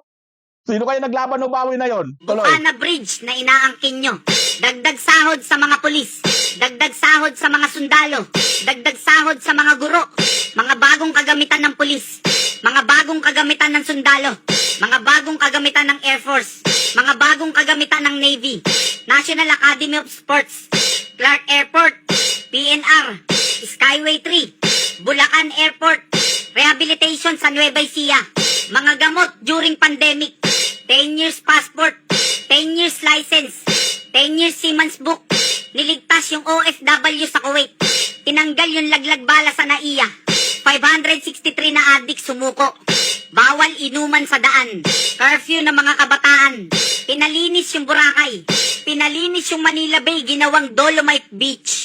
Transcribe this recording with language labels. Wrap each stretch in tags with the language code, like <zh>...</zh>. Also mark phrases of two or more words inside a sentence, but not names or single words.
<tl>Sino kayo naglaban o bawi na yon? Tuloy. Bukana Bridge na inaangkin nyo. Dagdag sahod sa mga pulis. Dagdag sahod sa mga sundalo. Dagdag sahod sa mga guro. Mga bagong kagamitan ng pulis. Mga bagong kagamitan ng sundalo. Mga bagong kagamitan ng Air Force. Mga bagong kagamitan ng Navy. National Academy of Sports. Clark Airport. PNR. Skyway 3. Bulacan Airport. Rehabilitation sa Nueva Ecija. Mga gamot</tl> <en>during pandemic. 10 years passport. 10 years license. 10 years Siemens book.</en> <tl>Niligtas yung OFW sa Kuwait. Tinanggal yung laglag bala sa NAIA. 563 na adik sumuko. Bawal inuman sa daan. Curfew ng mga kabataan. Pinalinis yung Boracay. Pinalinis yung Manila Bay, ginawang Dolomite Beach.</tl>